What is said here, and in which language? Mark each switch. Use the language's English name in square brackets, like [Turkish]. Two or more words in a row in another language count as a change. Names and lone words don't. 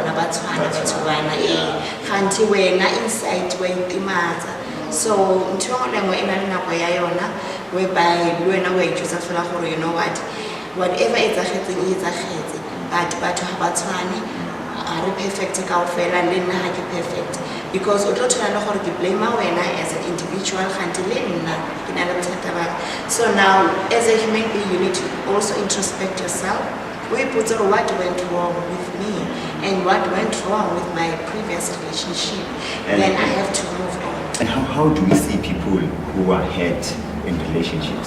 [English] insight so whereby we just feel you know what, whatever is a but are perfect [Southern Sotho] kaofela le nna ha ke perfect, because o tlo thola le gore ke blame wena [English] as an individual [Southern Sotho] kganti le nna ke na le bothata ba. [English] So now as a human being you need to also introspect yourself. We put what went wrong with me and what went wrong with my previous relationship, and then I have to move on. And how do we see people who are hurt in relationships?